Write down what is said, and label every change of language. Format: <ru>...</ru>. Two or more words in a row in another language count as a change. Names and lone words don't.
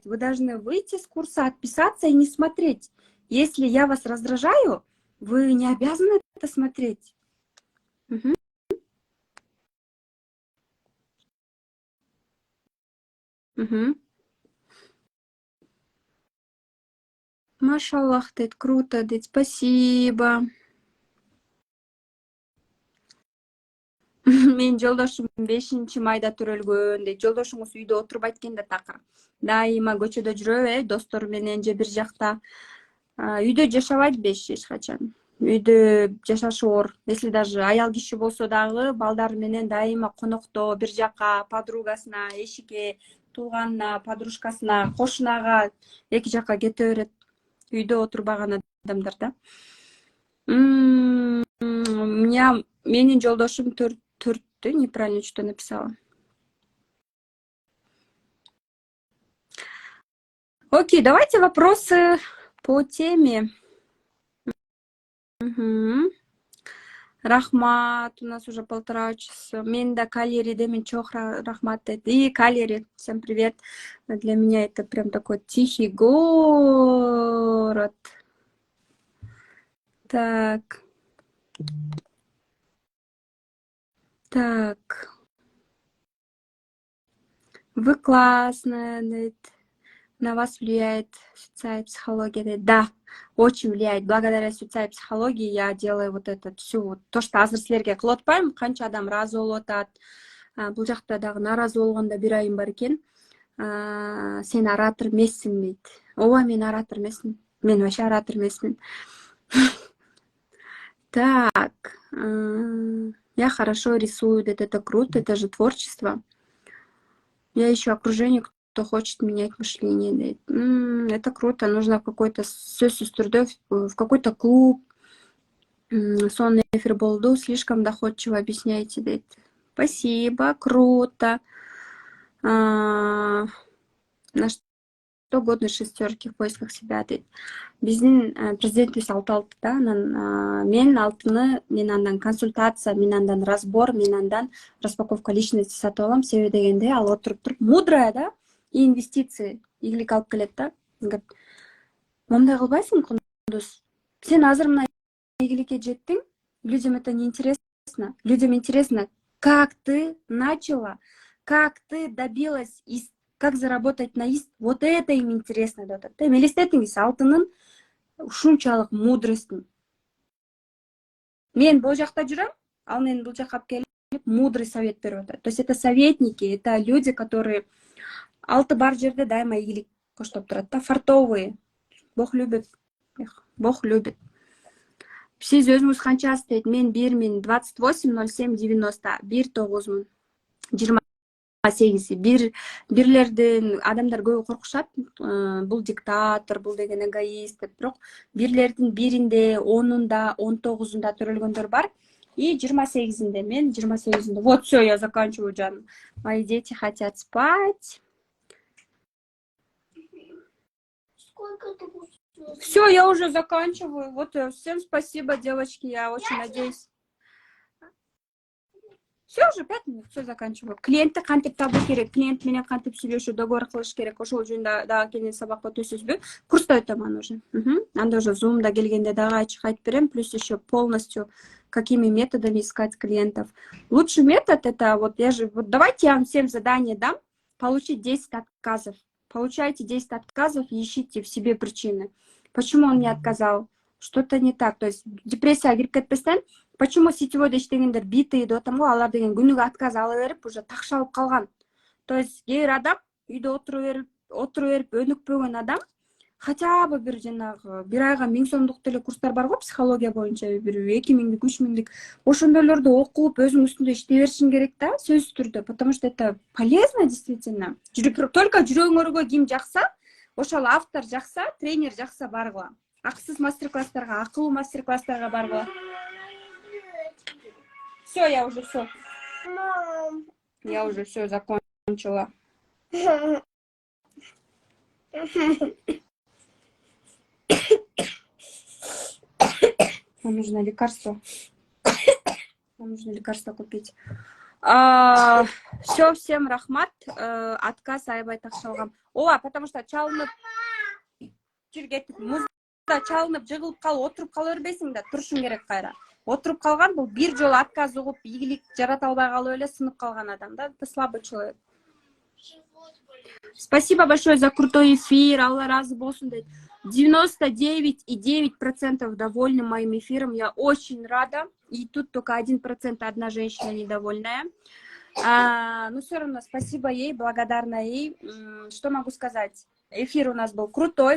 <ru>Вы должны выйти с курса, отписаться и не смотреть. Если я вас раздражаю, вы не обязаны это смотреть. Машаллах, дейт, круто, дейт, спасибо.</ru> <ky>Мен жолдошум 5-майда төрөлгөн дейт. Жолдошуңуз үйдө отурбайт экен да такыр. Дайыма көчөдө жүрөбү, достор менен же бир жакта. Үйдө жашабайт эч качан. Үйдө жашашы оор. Если даже аял киши болсо дагы балдар менен дайыма конокто, бир жака, подругасына, эшикке, тууганына, подружкасына, кошунага эки жака кете берет. Үйдө отурбаган адамдар да. Менин жолдошум төрттү,</ky> <ru>неправильно что написала. Окей, давайте вопросы по теме. Рахмат, у нас уже 1,5 часа.</ru> <ky>Мен да Калери, да, мен чох рахмат.</ky> <ru>И Калери, всем привет. Для меня это прям такой тихий город. Так. Так. Вы классная, говорит. На вас влияет социальная психология, говорит. Да, очень влияет. Благодаря социальной психологии я делаю вот это все. Вот, то, что</ru> <ky>азыр силерге кылып атпайм, канча адам разы болуп атат. Бул жакта дагы нааразы болгондо бир айым бар экен. Сен оратор эмессиң дейт. Ооба, мен оратор эмесмин. Мен вообще оратор эмесмин.</ky> <ru>Так. Я хорошо рисую, это круто, это же творчество. Я ищу окружение, кто хочет менять мышление. Это круто, нужно в какой-то в какой-то клуб. Сонный эфир болду, слишком доходчиво объясняете. Дейт. Спасибо, круто. На что годны шестерки в поисках себя дейт.</ru> <ky>Биздин президентибиз алталты да, мен алтыны, мен андан консультация, мен андан разбор, мен андан</ky> <ru>распаковка личности</ru> <ky>сатып алам. Себеби дегенде ал отуруп туруп мудрая да,</ky> <ru>и инвестиции</ru> <ky>ийгилик алып келет да. Мындай кылбайсың Кундуз. Сен азыр мына ийгиликке жеттиң.</ky> <ru>Людям это не интересно. Людям интересно, как ты начала, как ты добилась, как заработать на ист. Вот это им интересно.</ru> <ky>Элестетиңиз алтынын ушунчалык мудростун. Мен бул жакта жүрөм, ал мен бул жакка келип</ky> <ru>мудрый совет</ru> <ky>берип атат.</ky> <ru>То есть это советники, это люди, которые</ru> <ky>алты бар жерде дайыма ийгилик коштоп турат да, фартовые.</ky> <ru>Бог любит. Бог любит.</ru> <ky>Сиз өзүңүз канчасы дейт? Мен 280790 19 28 бирлердин адамдар көбү коркушат. Бул диктатор, бул деген эгоист деп, бирок бирлердин биринде, 10-унда, 19-унда төрөлгөндөр бар. И 28-inde, мен 28-inde.</ky> <ru>Вот все, я заканчиваю, Жан. Мои дети хотят спать. Все, я уже заканчиваю. Вот, всем спасибо, девочки, я очень надеюсь. Все, уже 5 минут, все заканчиваю.</ru> <ky>Клиентти кантип табуу керек, клиент менен кантип сүйлөшүү, договор кылыш керек. Ошол жөнүндө дагы кийин сабакка өтөсүзбү? Курста өтөм аны уже. Анда уже Zoom'да келгенде дагы ачык айтып берем,</ky> <ru>плюс еще полностью какими методами искать клиентов. Лучший метод это вот давайте я вам всем задание дам, получить 10 отказов. Получайте 10 отказов и ищите в себе причины. Почему он не отказал? Что-то не так. То есть</ru> <ky>депрессия кирип кетпестен, почему сетевойдо иштегендер битый деп атам го, алар деген күнүгө отказ ала берип уже такшалып калган.</ky> <ru>То есть</ru> <ky>кээ бир адам үйдө отура берип өнүкпөгөн адам</ky> <ru>хотя бы</ru> <ky>бир жанагы бир айга 1000 сомдук деле курстар бар го, психология боюнча бир 2000, 3000. Ошондойлорду окуп өзүң үстүндө иштей беришиң керек да, сөзсүз түрдө,</ky> <ru>потому что это полезно действительно.</ru> <ky>Только жүрөгүңөргө ким жакса, ошол автор жакса, тренер жакса баргыла. Акысыз мастер-класстарга, акылуу мастер-класстарга баргыла.</ky> <ru>Все, я уже все. Я уже все закончила. Нам нужно лекарство. Нам нужно лекарство купить. Все, всем</ru> <ky>рахмат. Отказ аябай такшалгам.</ky> <ru>Потому что</ru> <ky>чалынып жүргетип, музда чалынып жыгылып калып, отуруп кала бербейсиң да, турушуң керек кайра. Отуруп калган бул бир жолу отказ угуп, ийгилик жарата албай калып эле сынып калган адам да.</ky> <ru>Это слабый человек. Спасибо большое за крутой эфир.</ru> <ky>Алла разы болсун дейт.</ky> <ru>99,9% довольны моим эфиром. Я очень рада. И тут только 1% одна женщина недовольная. Но все равно спасибо ей, благодарна ей. Что могу сказать? Эфир у нас был крутой.</ru>